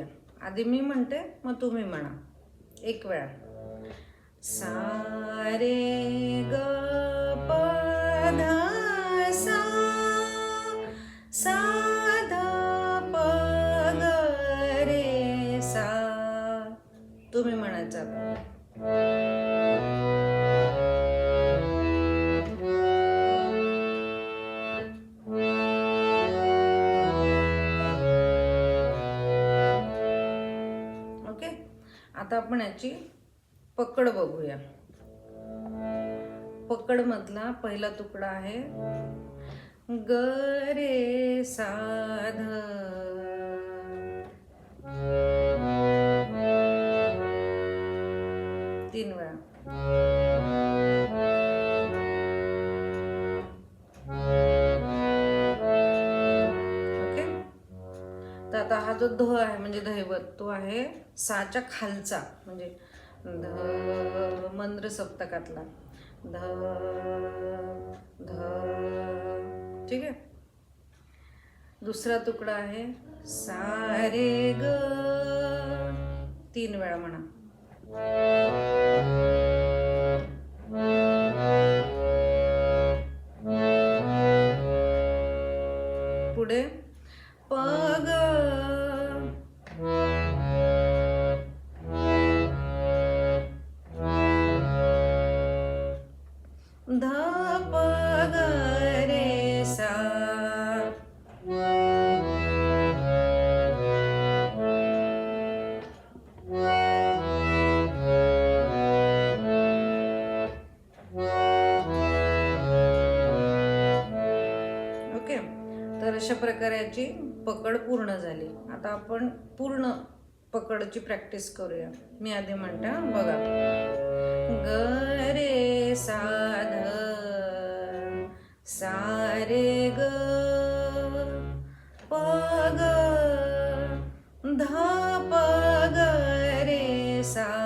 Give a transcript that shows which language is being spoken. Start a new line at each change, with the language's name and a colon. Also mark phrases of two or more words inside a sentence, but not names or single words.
Marathi: आधी मी म्हणते मग तुम्ही म्हणा 1 वेळा. सा रे ग प ध सा. सा ध प ग रे सा. तुम्ही म्हणायचं आता. आता आपण याची पकड बघूया. पकड मधला पहिला तुकडा आहे ग रे सा ध. तीन वेळा. ओके. तर आता हा जो ध आहे म्हणजे दैवत तो आहे साच्या खालचा म्हणजे ध मंद्र सप्तकातला ध ध. ठीक आहे. दुसरा तुकडा आहे सा रे ग. 3 वेळा म्हणा. पुढे प ग. ध प ग रे सा. ओके. तर अशा प्रकारे याची पकड पूर्ण झाली. आता आपण पूर्ण पकडची प्रॅक्टिस करूया. मी आधी म्हणते बघा. ग रे सा ध. सा रे ग प ग. ध प ग रे सा.